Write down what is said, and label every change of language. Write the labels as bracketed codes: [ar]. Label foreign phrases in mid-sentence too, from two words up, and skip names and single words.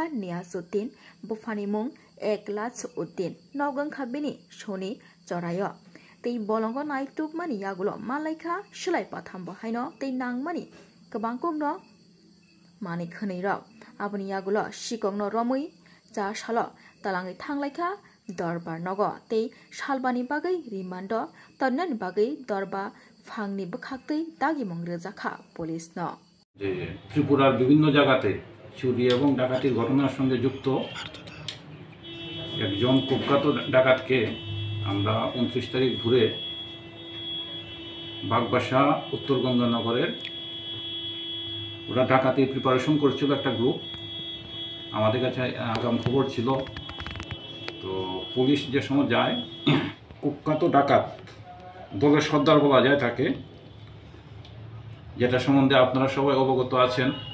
[trp] Niazuddin bufani mung Eklach Uddin Nogong Khabini Soni Chorayo tei bolongo naitukmani yagulo manlaikha silai patham bahaino tei nangmani kabangkokno manik khonai rok aboni yagulo sikokno romoi cha salo talangi thanglaikha Dorbar nogo tei salbani bagai rimando tonnani bagai dorba phangni bukhaktei dagi mongrejakha police no [bn] যে ত্রিপুরার বিভিন্ন জায়গাতে চুরি এবং ডাকাতির ঘটনার সঙ্গে যুক্ত একজন কুখ্যাত ডাকাতকে আমরা 29 তারিখ ভোরে বাগবাসা উত্তর গঙ্গানগরের ওরা ডাকাতির প্রিপারেশন করছিল একটা গ্রুপ আমাদের কাছে আগাম খবর ছিল তো পুলিশ যে সময় যায় কুখ্যাত ডাকাত দলের সর্দার বলা যায় তাকে যেটা সম্বন্ধে আপনারা সবাই অবগত আছেন